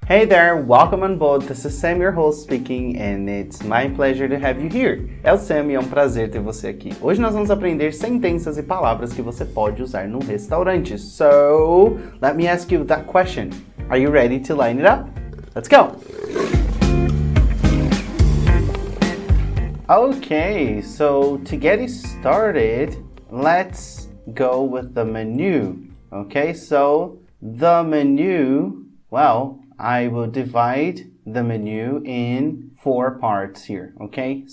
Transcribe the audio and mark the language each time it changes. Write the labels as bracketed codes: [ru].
[en] Hey there, welcome on board. This is Sam, your host speaking, and it's my pleasure to have you here. [pt] É o Sam e é um prazer ter você aqui. Hoje nós vamos aprender sentenças e palavras que você pode usar no restaurante. [en] So, let me ask you that question. Are you ready to line it up? Let's go! Okay, so to get started, let's go with the menu. Okay, so the menu, well, I will divide the menu in 4 parts here, okay?